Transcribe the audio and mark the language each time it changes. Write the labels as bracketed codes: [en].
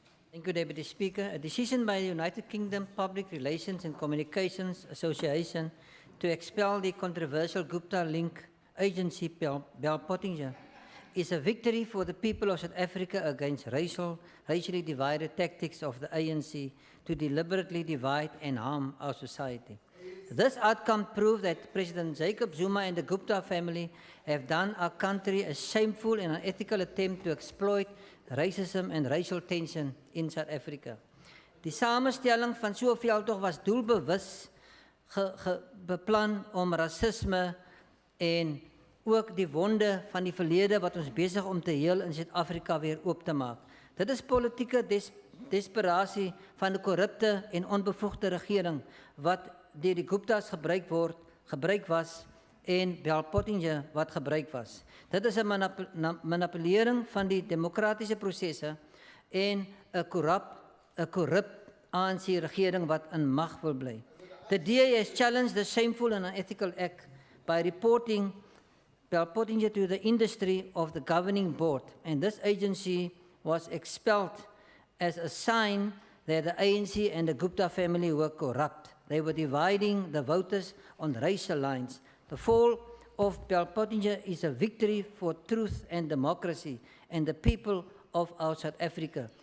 [en] Thank you, Deputy Speaker. A decision by the United Kingdom Public Relations and Communications Association to expel the controversial Gupta link agency Bell Pottinger is a victory for the people of South Africa against racially divided tactics of the ANC to deliberately divide and harm our society. This outcome proves that President Jacob Zuma and the Gupta family have done our country a shameful and unethical attempt to exploit racism and racial tension in South Africa. [af] Die samenstelling van so 'n veldtog was doelbewus beplan om rasisme en ook die wonde van die verlede wat ons besig om te heel in Suid-Afrika weer oop te maak. Dit is politieke desperasie van 'n korrupte en onbevoegde regering wat deur die Guptas gebruik was en Bell Pottinger wat gebruik was. Dit is 'n manipulering van die demokratiese prosesse en 'n korrup ANC regering wat in mag wil bly. [en] The DA has challenged the shameful and unethical act by reporting Bell Pottinger to the industry of the governing board, and this agency was expelled as a sign that the ANC and the Gupta family were corrupt. They were dividing the voters on racial lines. The fall of Bell Pottinger is a victory for truth and democracy and the people of our South Africa.